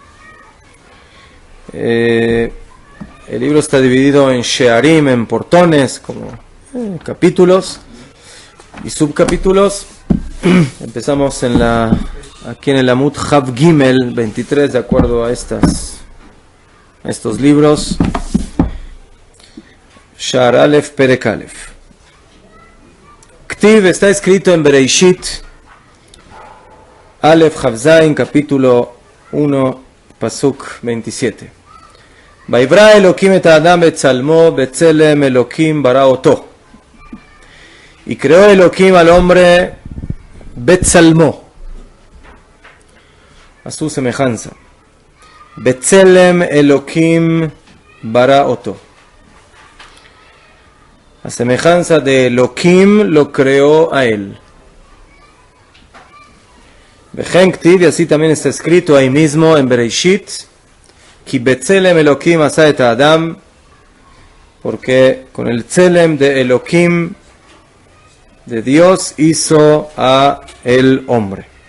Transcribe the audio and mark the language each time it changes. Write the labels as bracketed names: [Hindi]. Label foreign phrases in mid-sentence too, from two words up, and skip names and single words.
[Spanish] El libro está dividido en shearim, en portones, como capítulos y subcapítulos. Empezamos aquí en el [Hebrew] עמוד כף גימל [Spanish] 23, de acuerdo a estos libros. [Hebrew] שער אלף פרק אלף. [Spanish] Ktiv está escrito en Bereishit [Hebrew] אלף כף זין, [Spanish] capítulo 1, pasuk 27. [Hebrew] ויברא אלהים את האדם בצלמו בצלם אלהים ברא אותו. [Spanish] Y creó Elokim al hombre betzalmo, a su semejanza. [Hebrew] בצלם אלהים ברא אותו. [Spanish] A semejanza de Elokim lo creó a él. [Hebrew] וכן כתיב, [Spanish] y así también está escrito ahí mismo en Bereishit, [Hebrew] כי בצלם אלהים עשה את האדם, [Spanish] porque con el tzelem de Elokim, de Dios, hizo a el hombre.